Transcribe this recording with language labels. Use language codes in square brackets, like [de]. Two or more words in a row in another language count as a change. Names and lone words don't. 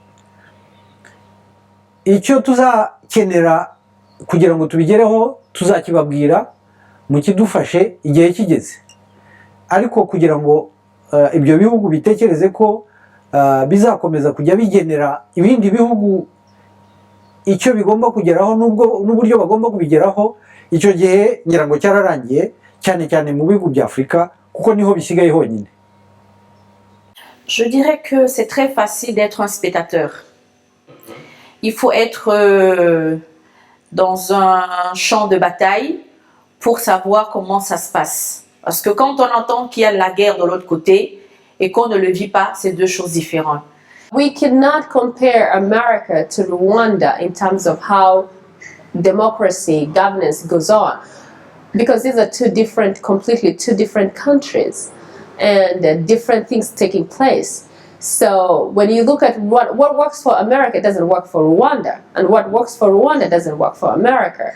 [rw] icyo tuzakenera kugira ngo tubigereho tuzakibabwira mu kidufashe igihe kigeze, ariko kugira ngo ibyo bihugu bitekereze ko bizakomeza kujya bigenera ibindi bihugu icyo bigomba kugeraho n'uburyo bagomba kubigeraho, icyo gihe ngira ngo cyararangiye, cyane cyane mu bihugu bya Afurika kuko niho bisigaye honyine. [fr] Je dirais que c'est très facile d'être un spectateur. Il faut être dans un champ de bataille pour savoir comment ça se passe. Parce que quand on entend qu'il y a la guerre de l'autre côté et qu'on ne le vit pas, c'est 2 choses différentes. [en] We cannot compare America to Rwanda in terms of how democracy, governance goes on, because these are completely two different countries and different things taking place. So when you look at what works for America doesn't work for Rwanda, and what works for Rwanda doesn't work for America.